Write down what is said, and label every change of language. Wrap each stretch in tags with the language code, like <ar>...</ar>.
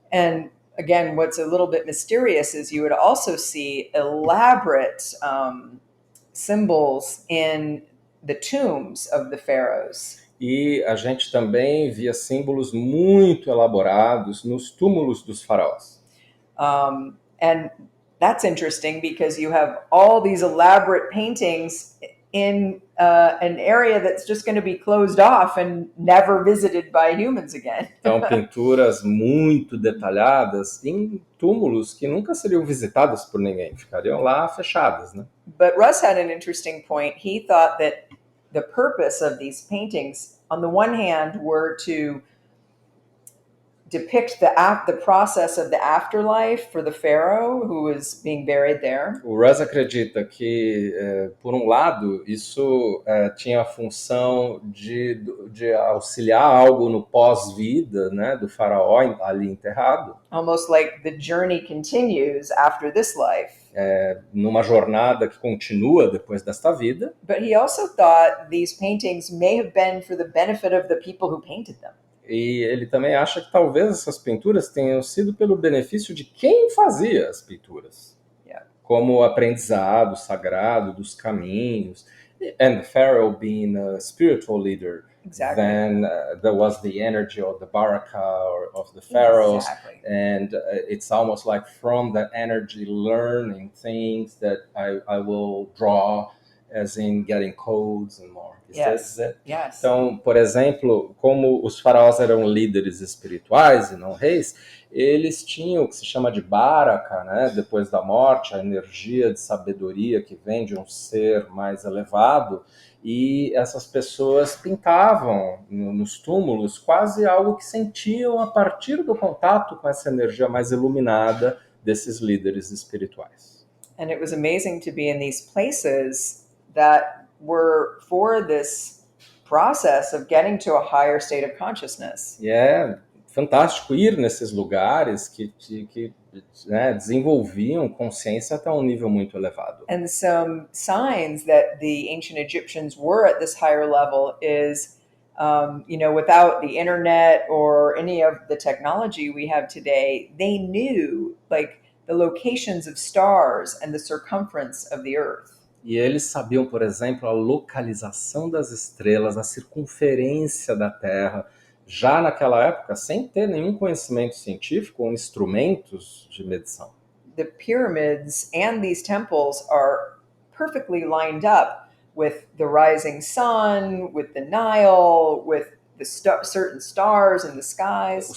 <en>And again, what's a little bit mysterious is you would also see elaborate symbols in the tombs of the pharaohs.</en> <pt>E a gente também via símbolos muito elaborados nos túmulos dos faraós.</pt> <en>And that's interesting because you have all these elaborate paintings in an area that's just going to be closed off and never visited by humans again.</en> <pt>Então, pinturas muito detalhadas em túmulos que nunca seriam visitados por ninguém, ficariam lá fechadas, né?</pt> <en>But Russ had an interesting point. He thought that the purpose of these paintings on the one hand, were to depict the process of the afterlife for the pharaoh who was being buried there.</en> <pt>O Russ acredita que, por um lado, isso tinha a função de auxiliar algo no pós-vida, né, do faraó ali enterrado.</pt> <en>Almost like the journey continues after this life.</en> <pt>Numa jornada que continua depois desta vida.</pt> <en>But he also thought these paintings may have been for the benefit of the people who painted them.</en> <pt>E ele também acha que talvez essas pinturas tenham sido pelo benefício de quem fazia as pinturas.</pt> <en>Yeah.</en> <pt>Como aprendizado sagrado dos caminhos.</pt> <en>And the pharaoh being a spiritual leader, Exactly. then there was the energy of the baraka of the pharaohs. Exactly. And it's almost like from that energy learning things that I will draw, as in getting codes and more. Yes. Yes.</en> <pt>Então, por exemplo, como os faraós eram líderes espirituais e não reis, eles tinham o que se chama de baraka, né? Depois da morte, a energia de sabedoria que vem de um ser mais elevado, e essas pessoas pintavam nos túmulos quase algo que sentiam a partir do contato com essa energia mais iluminada desses líderes espirituais.</pt> <en>And it was amazing to be in these places that were for this process of getting to a higher state of consciousness.</en> <pt>E é fantástico ir nesses lugares que né, desenvolviam consciência até um nível muito elevado.</pt> <en>And some signs that the ancient Egyptians were at this higher level is, without the internet or any of the technology we have today, they knew like the locations of stars and the circumference of the earth.</en> <pt>E eles sabiam, por exemplo, a localização das estrelas, a circunferência da Terra, já naquela época, sem ter nenhum conhecimento científico ou instrumentos de medição.</pt> <en>The pyramids and these temples are perfectly lined up with the rising sun, with the Nile, with the certain stars in the skies.</en>